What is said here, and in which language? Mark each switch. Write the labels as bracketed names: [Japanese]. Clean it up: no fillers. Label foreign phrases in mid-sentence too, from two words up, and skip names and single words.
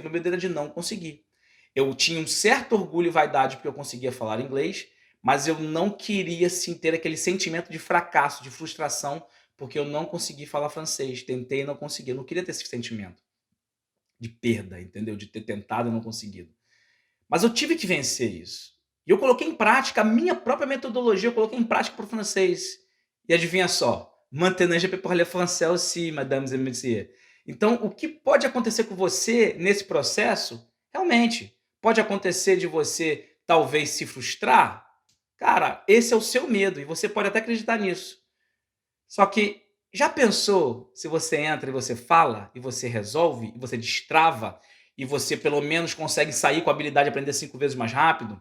[Portuguese] Meu medo era de não conseguir. Eu tinha um certo orgulho e vaidade porque eu conseguia falar inglês, mas eu não queria sim ter aquele sentimento de fracasso, de frustração, porque eu não consegui falar francês. Tentei e não consegui. Eu não queria ter esse sentimento de perda, entendeu? De ter tentado e não conseguido. Mas eu tive que vencer isso. E eu coloquei em prática a minha própria metodologia, eu coloquei em prática para o francês. E adivinha só? [French] Maintenant je peux parler français aussi, mesdames et messieurs. [Portuguese] Então, o que pode acontecer com você nesse processo, realmente, pode acontecer de você talvez se frustrar. Cara, esse é o seu medo e você pode até acreditar nisso. Só que já pensou se você entra e você fala, e você resolve, e você destrava, e você pelo menos consegue sair com a habilidade de aprender 5 vezes mais rápido?